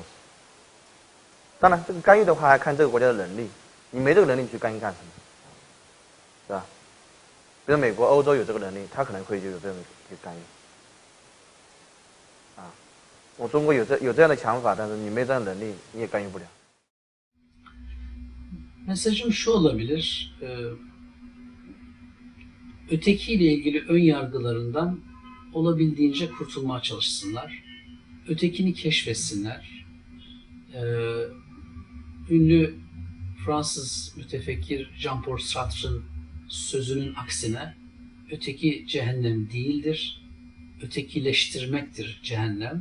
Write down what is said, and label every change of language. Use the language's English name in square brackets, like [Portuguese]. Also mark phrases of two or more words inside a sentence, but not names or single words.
[Chinese] 当然，这个干预的话还看这个国家的能力，你没这个能力你去干预干什么，是吧？比如美国、欧洲有这个能力，他可能会就有这种去干预。我中国有这样的想法，但是你没这样的能力，你也干预不了。 [Turkish] Mesajım şu olabilir, ötekiyle ilgili ön yargılarından olabildiğince kurtulmaya çalışsınlar, ötekini keşfetsinler. Ünlü Fransız mütefekkir Jean-Paul Sartre'ın sözünün aksine öteki cehennem değildir, ötekileştirmektir cehennem.